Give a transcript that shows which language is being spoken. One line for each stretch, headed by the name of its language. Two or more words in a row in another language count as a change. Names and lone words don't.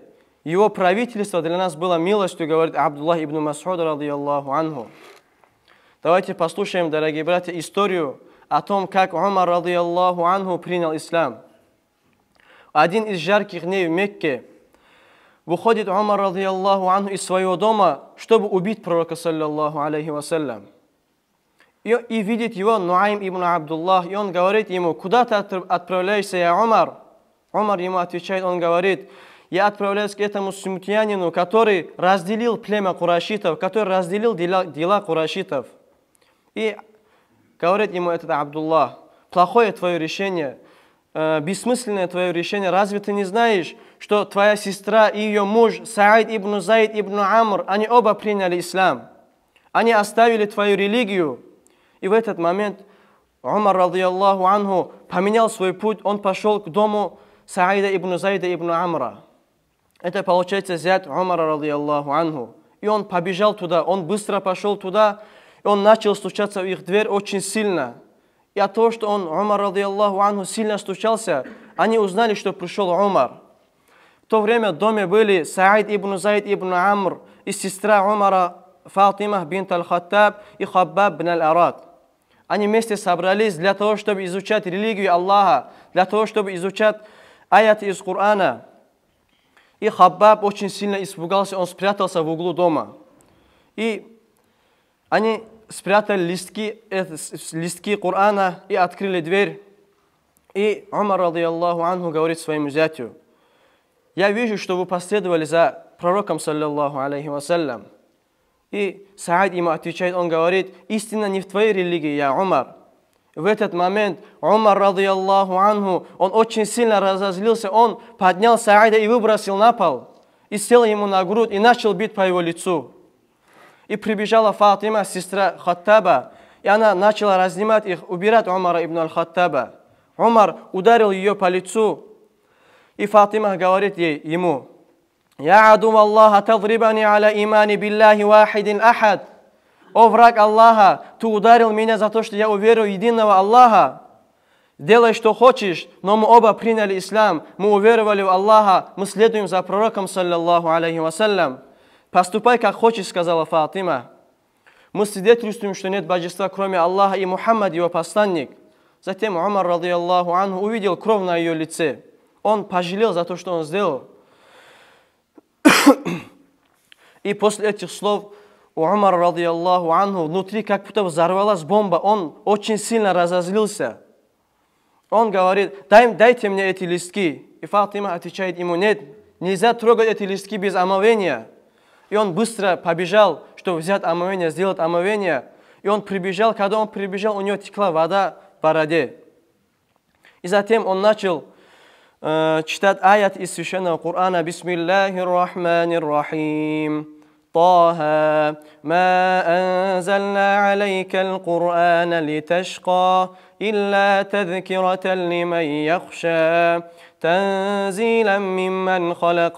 Russian: Его правительство для нас было милостью, говорит Абдуллах ибн Мас'уд,
Arabic: رضي الله عنه.
Russian: Давайте послушаем, дорогие братья, историю о том, как Умар,
Arabic: رضي الله عنه,
Russian: принял ислам. Один из жарких дней в Мекке выходит Умар,
Arabic: رضي الله عنه,
Russian: из своего дома, чтобы убить пророка,
Arabic: صلى الله عليه وسلم.
Russian: И видит его Нуайм ибн Абдуллах, и он говорит ему, куда ты отправляешься, я Умар? Умар ему отвечает, он говорит, я отправляюсь к этому смутьянину, который разделил племя курайшитов, который разделил дела курайшитов. И говорит ему этот Абдуллах, плохое твое решение, бессмысленное твое решение. Разве ты не знаешь, что твоя сестра и ее муж Саид ибн Заид ибн Амр, они оба приняли ислам. Они оставили твою религию. И в этот момент Умар,
Arabic: رضي الله عنه,
Russian: поменял свой путь. Он пошел к дому Саида ибн Заида ибн Амра. Это получается зять Умара,
Arabic: رضي الله عنه.
Russian: И он побежал туда, он быстро пошел туда, он начал стучаться в их дверь очень сильно. И от того, что Умар,
Arabic: رضي الله عنه,
Russian: сильно стучался, они узнали, что пришел Умар. В то время в доме были Саид ибн Зайд ибн Амр и сестра Умара Фатима бинт аль-Хаттаб и Хаббаб бин аль-Арад. Они вместе собрались для того, чтобы изучать религию Аллаха, для того, чтобы изучать аяты из Корана. И Хаббаб очень сильно испугался, он спрятался в углу дома. И они спрятали листки Корана и открыли дверь. И Умар,
Arabic: رضي الله عنه,
Russian: говорит своему зятю: «Я вижу, что вы последовали за пророком,
Arabic: صلى الله عليه وسلم».
Russian: И Саид ему отвечает, он говорит: «Истина не в твоей религии, я Умар». В этот момент Умар,
Arabic: رضي الله عنه,
Russian: он очень сильно разозлился, он поднял Саида и выбросил на пол, и сел ему на грудь и начал бить по его лицу. И прибежала Фатима, сестра Хаттаба, и она начала разнимать их, убирать Умара ибн аль-Хаттаба. Умар ударил ее по лицу, и Фатима говорит ему:
Arabic: «يا عدو الله تضربني على إيماني بالله واحد أحد».
Russian: «О враг Аллаха, ты ударил меня за то, что я уверил в единого Аллаха. Делай, что хочешь, но мы оба приняли ислам, мы уверовали в Аллаха, мы следуем за пророком,
Arabic: صلى الله عليه وسلم.
Russian: Поступай, как хочешь», сказала Фатима. «Мы свидетельствуем, что нет божества, кроме Аллаха, и Мухаммад, его посланник». Затем Умар,
Arabic: رضي الله عنه,
Russian: увидел кровь на ее лице. Он пожалел за то, что он сделал. И после этих слов у Умара,
Arabic: رضي الله عنه,
Russian: внутри как будто взорвалась бомба. Он очень сильно разозлился. Он говорит: дайте мне эти листки. И Фатима отвечает ему: нет, нельзя трогать эти листки без омовения. И он быстро побежал, чтобы взять омовение, сделать омовение. И он прибежал, когда он прибежал, у него текла вода в бороде. И затем он начал читать аят из священного Корана:
Arabic: «بسم الله الرحمن الرحيم. طه ما أنزلنا عليك القرآن لتشقى إلا تذكرة لمن يخشى تنزيلا ممن خلق